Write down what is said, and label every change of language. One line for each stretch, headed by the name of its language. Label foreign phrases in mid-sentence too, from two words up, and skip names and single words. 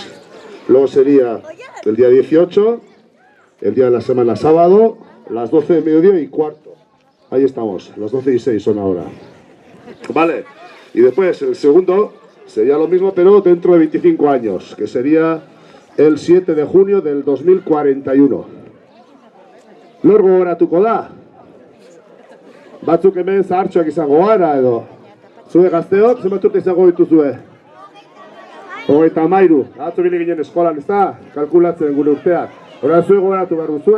Spanish: Luego sería el día 18, el día de la semana sábado, las 12 de mediodía y cuarto. Ahí estamos, las 12 y 6 son ahora. Vale, y después el segundo sería lo mismo, pero dentro de 25 años, que sería el 7 de junio del 2041.
Basque: Lorgo goratuko da. Batzuk hemen zahartxoak izango gara edo. Zue gazteok, zenbat urte izango dituzue? 33. Atzo bili ginen eskolan, ez da? Kalkulatzen gure urteak. Hora, zue gogoratu behar duzue.